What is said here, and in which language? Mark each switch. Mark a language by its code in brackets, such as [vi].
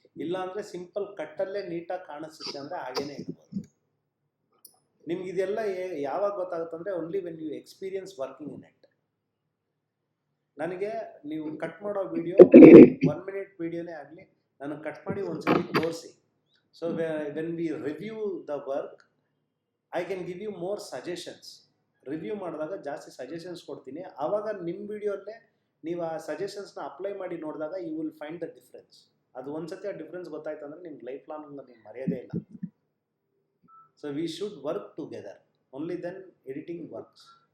[kn] ಇಲ್ಲ ಅಂದರೆ ಸಿಂಪಲ್ ಕಟ್ಟಲ್ಲೇ ನೀಟಾಗಿ ಕಾಣಿಸುತ್ತೆ ಅಂದರೆ ಹಾಗೇನೇ ಇರ್ಬೋದು. ನಿಮ್ಗೆ ಇದೆಲ್ಲ ಯಾವಾಗ ಗೊತ್ತಾಗುತ್ತೆ ಅಂದರೆ [en] Only when you experience working in it. [kn] ನನಗೆ ನೀವು ಕಟ್ ಮಾಡೋ ವಿಡಿಯೋ 1 ಮಿನಿಟ್ ವಿಡಿಯೋನೇ ಆಗಲಿ, ನನಗೆ ಕಟ್ ಮಾಡಿ ಒಂದ್ಸತಿ ತೋರಿಸಿ, [en] So when we review the work, I can give you more suggestions. [kn] Review ಮಾಡಿದಾಗ ಜಾಸ್ತಿ ಸಜೆಷನ್ಸ್ ಕೊಡ್ತೀನಿ. ಆವಾಗ ನಿಮ್ಮ ವಿಡಿಯೋಲ್ಲೇ ನೀವು ಆ ಸಜೆಷನ್ಸ್ನ ಅಪ್ಲೈ ಮಾಡಿ ನೋಡಿದಾಗ [en] You will find the difference. [kn] ಅದು ಒಂದ್ಸತಿ ಆ ಡಿಫ್ರೆನ್ಸ್ ಗೊತ್ತಾಯ್ತು ಅಂದರೆ ನಿಮ್ಗೆ ಲೈಫ್ ಲಾಂಗ್ ನಿಮ್ಗೆ ಮರೆಯೋದೇ ಇಲ್ಲ. [en] So we should work together, only then editing works.